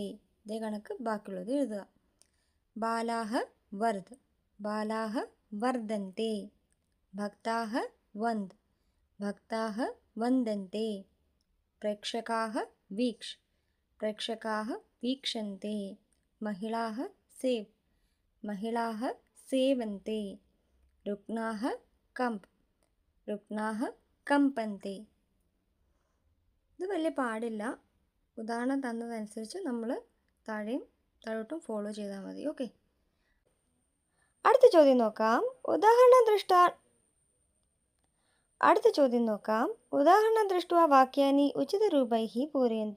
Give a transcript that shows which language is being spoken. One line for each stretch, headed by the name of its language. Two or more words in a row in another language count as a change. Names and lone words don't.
Malayalam: ഇതേ കണക്ക് ബാക്കിയുള്ളത് എഴുതുക.
Sanskrit: ബാലാः വർധ്. ബാലാः വർധന്തെ. ഭക്താः വന്ദ്. ഭക്താः വന്ദന്തെ. പ്രേക്ഷകാः വീക്ഷ്. പ്രേക്ഷകാः വീക്ഷन्ते. महिलाः सेव्. महिलाः सेवन्ते. रुग्णाः कम्प्. रुग्णाः कम्पन्ते.
Malayalam: ഇത് വലിയ പാടില്ല. ഉദാഹരണം തന്നതനുസരിച്ച് നമ്മൾ താഴെയും താഴോട്ടും ഫോളോ ചെയ്താൽ മതി. ഓക്കെ. അടുത്ത ചോദ്യം നോക്കാം.
Sanskrit: ഉദാഹരണം ദൃഷ്ട്വാ വാക്യാനി ഉചിതരൂപൈഃ പൂരയन्तु.